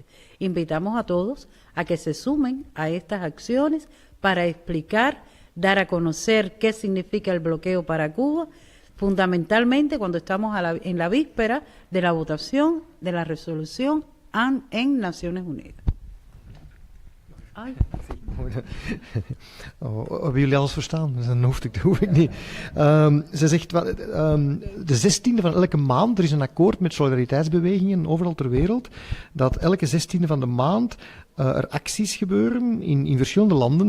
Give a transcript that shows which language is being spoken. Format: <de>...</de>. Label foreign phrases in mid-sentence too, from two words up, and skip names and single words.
<es>Invitamos a todos a que se sumen a estas acciones para explicar, dar a conocer qué significa el bloqueo para Cuba, fundamentalmente cuando estamos en la víspera de la votación de la resolución en Naciones Unidas. Ay.</es> <nl>Hebben jullie alles verstaan? Dan hoef ik niet. Ze zegt, de 16e van elke maand, er is een akkoord met solidariteitsbewegingen overal ter wereld, dat elke 16e van de maand er acties gebeuren in verschillende landen.</nl>